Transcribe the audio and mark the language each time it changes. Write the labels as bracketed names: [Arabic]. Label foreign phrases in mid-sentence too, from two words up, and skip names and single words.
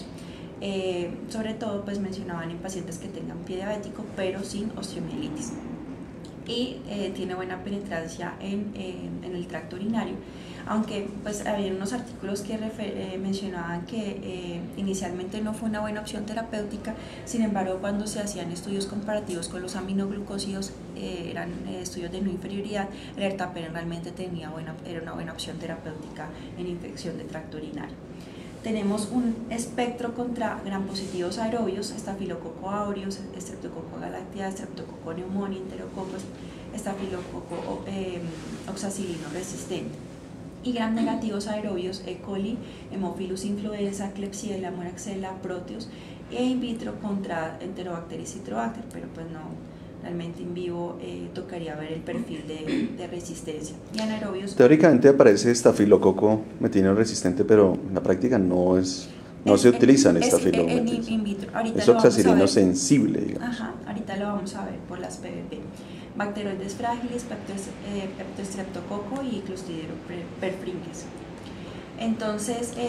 [Spanish] Sobre todo pues mencionaban en pacientes que tengan pie diabético pero sin osteomielitis y tiene buena penetrancia en el tracto urinario, aunque pues había unos artículos que mencionaban que inicialmente no fue una buena opción terapéutica. Sin embargo, cuando se hacían estudios comparativos con los aminoglucósidos, eran estudios de no inferioridad, el ertapenem realmente era una buena opción terapéutica en infección de tracto urinario. Tenemos un espectro contra gram positivos aerobios, Staphylococcus aureus, Streptococcus agalactiae, Streptococcus pneumoniae, Enterococcus, Staphylococcus oxacilino resistente. Y gram negativos aerobios, E. coli, Haemophilus influenza, Klebsiella, Moraxella, Proteus, e [Latin] in vitro [Spanish] contra Enterobacter y Citrobacter, pero pues no. Realmente en vivo tocaría ver el perfil de resistencia. Y anaerobios. Teóricamente aparece estafilococo metino resistente, pero en la práctica no se utilizan estafilococcus. Es oxacilino sensible, digamos. Ajá, ahorita lo vamos a ver por las PBP. Bacteroides fragilis, Peptostreptococcus y Clostridium perfringens. Entonces,